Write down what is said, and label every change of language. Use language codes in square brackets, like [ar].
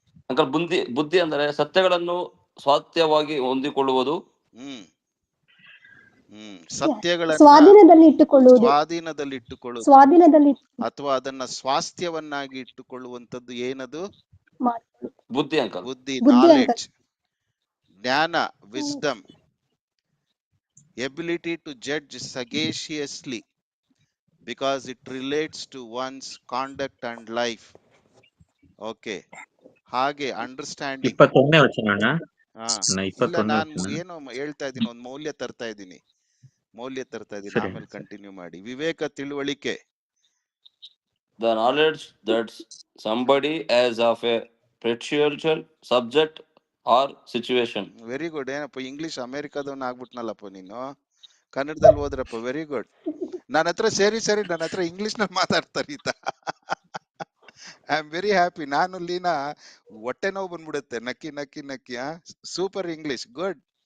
[kn] Uncle ಬುದ್ಧಿ ಅಂದರೆ ಸತ್ಯಗಳನ್ನು ಸ್ವಾತ್ಯವಾಗಿ ಹೊಂದಿಕೊಳ್ಳುವುದು. ಸತ್ಯಗಳನ್ನ ಸ್ವಾಧೀನದಲ್ಲಿ ಇಟ್ಟುಕೊಳ್ಳುವುದು ಅಥವಾ ಅದನ್ನ ಸ್ವಾಸ್ಥ್ಯವನ್ನಾಗಿ ಇಟ್ಟುಕೊಳ್ಳುವಂತದ್ದು ಏನದು? ಬುದ್ಧಿ ಅಂಕಲ್. ಬುದ್ಧಿ, ನಾಲೆಡ್ಜ್. [en] ಜ್ಞಾನ, wisdom, ability to judge sagaciously because it relates to one's conduct and life. [kn] Okay. ಹಾಗೆ ಅಂಡರ್ಸ್ಟ್ಯಾಂಡಿಂಗ್. 21ನೇ ವಚನ ಅಣ್ಣ. ಇಲ್ಲ, ನಾನು ಏನೋ ಹೇಳ್ತಾ ಇದ್ದೀನಿ, ಒಂದು ಮೌಲ್ಯ ತರ್ತಾ ಇದ್ದೀನಿ. ಆಮೇಲೆ ಕಂಟಿನ್ಯೂ ಮಾಡಿ. ವಿವೇಕ, ತಿಳುವಳಿಕೆ. [en] The knowledge that somebody has of a particular subject or situation. Very good. [kn] ಏನಪ್ಪ ಇಂಗ್ಲಿಷ್ ಅಮೆರಿಕದವನ್ನ ಆಗ್ಬಿಟ್ನಲ್ಲಪ್ಪ ನೀನು. ಕನ್ನಡದಲ್ಲಿ ಹೋದ್ರಪ್ಪ. [en] Very good. [kn] ನನ್ನ ಹತ್ರ ನನ್ನ ಹತ್ರ ಇಂಗ್ಲಿಷ್ ನಲ್ಲಿ ಮಾತಾಡ್ತಾರೆ ಈತ. [en] I am very happy. [kn] ನಾನು ಲೀನಾ ಹೊಟ್ಟೆ ನೋವು ಬಂದ್ಬಿಡುತ್ತೆ ನಕ್ಕಿ ನಕ್ಕಿ ನಕ್ಕಿ. Super English. ಗುಡ್.